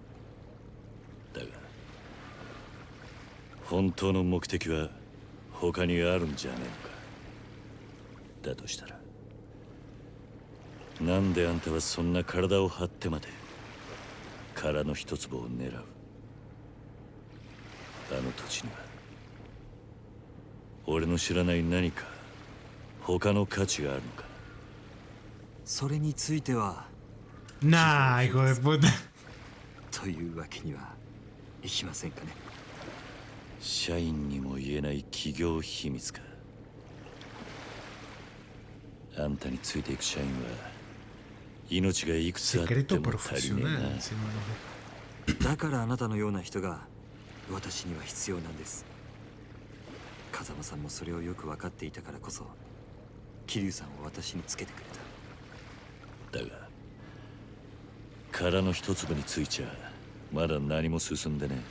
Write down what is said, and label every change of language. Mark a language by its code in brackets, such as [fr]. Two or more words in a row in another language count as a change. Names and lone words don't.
[ja] だが本当の目的は他にあるんじゃねえのか。だとしたらなんであんたはそんな体を張ってまで殻の一粒を狙う。あの土地には俺の知らない何か他の価値があるのか。それについては [es] Nah, hijo de puta. [ja] というわけにはいきませんかね。社員にも言えない企業秘密か。あんたについていく社員は命がいくつあっても [es] Secreto [ja] 足りねえ [es] profesional. [ja] な。 [es] encima lo [ja] だからあなたのような人が私には必要なんです。風間さんもそれをよく分かっていたからこそ桐生さんを私につけてくれた。だが殻の一粒についちゃまだ何も進んでね。